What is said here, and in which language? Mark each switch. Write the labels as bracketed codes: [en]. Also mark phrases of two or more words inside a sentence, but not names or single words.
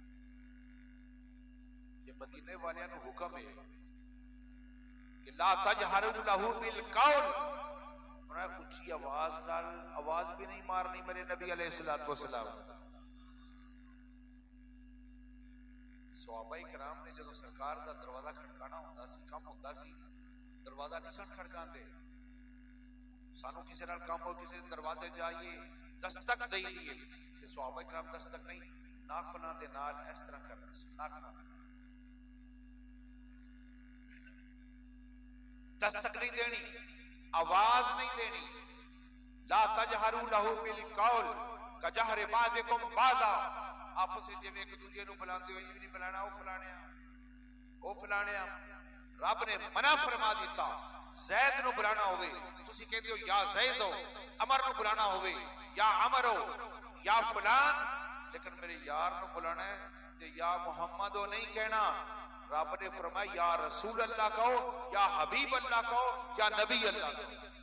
[pa] یہ مدینے والیاں نو حکم ہے کہ [ar] لا تجہروا لہ بالقول، [pa] انہاں اچھی آواز نال آواز بھی نہیں مارنی میرے نبی علیہ السلام۔ صحابہ کرام نے جدو سرکار دا دروازہ کھڑکانا ہوندا سی، کم ہوندا سی، دروازہ نہیں سن کھڑکاندے، سانو کسی نال کام ہو کسی دروازے جائیے دستک دئی دیئے، کہ صحابہ کرام دستک نہیں، ناخناں دے نال اس طرح کرنے سے، ناخناں دستک نہیں دینی، آواز نہیں دینی. [ar] لا تجہروا لہ بالقول کجہر بعضکم بعضا. [pa] آپس وچ جویں ایک دوجے نوں بلاندے ہو یہ نہیں بلانا او فلانے او فلانے. رب نے منع فرما دیتا. زید نو بلانا ہوئے تسی کہندے ہو یا زید ہو، عمر نو بلانا ہوئے یا عمر ہو یا فلان، لیکن میرے یار نو بلانا ہے کہ یا محمد ہو نہیں کہنا. رب نے فرمایا یا رسول اللہ کہو، یا حبیب اللہ کہو، یا نبی اللہ کہو.